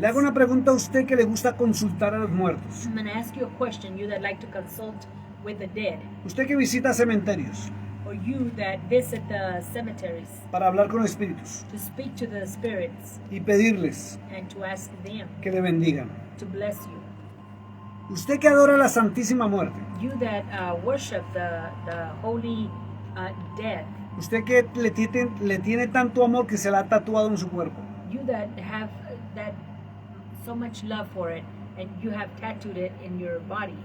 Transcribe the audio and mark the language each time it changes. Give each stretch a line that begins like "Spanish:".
Spanish: Le hago una pregunta a usted que le gusta consultar a los muertos.
English: I'm going to ask you a question. You that like to consult with the dead,
Spanish: Usted que visita cementerios
English: or you that visit the cemeteries
Spanish: para hablar con espíritus
English: to speak to the spirits
Spanish: y pedirles
English: and to ask them
Spanish: que le bendigan.
English: to bless you.
Spanish: Usted que adora la Santísima Muerte.
English: You that worship the holy dead.
Spanish: Usted que le tiene tanto amor que se la ha tatuado en su cuerpo.
English: You that have that so much love for it, and you have tattooed it in your body,